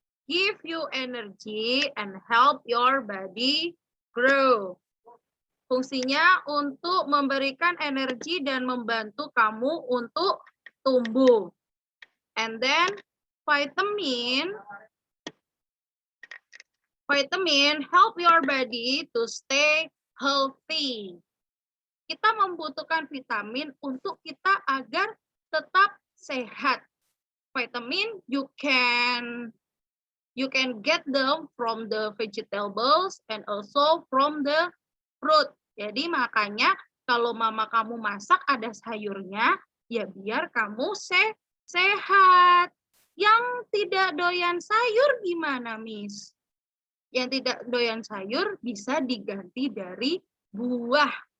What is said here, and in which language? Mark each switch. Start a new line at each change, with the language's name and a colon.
English: Give you energy and help your body grow.
Indonesian: Fungsinya untuk memberikan energi dan membantu kamu untuk tumbuh.
English: And then vitamin help your body to stay healthy.
Indonesian: Kita membutuhkan vitamin untuk kita agar tetap sehat.
English: Vitamin you can get them from the vegetables and also from the fruit.
Indonesian: Jadi makanya kalau mama kamu masak ada sayurnya, ya biar kamu sehat. Yang tidak doyan sayur gimana, Miss? Yang tidak doyan sayur bisa diganti dari buah.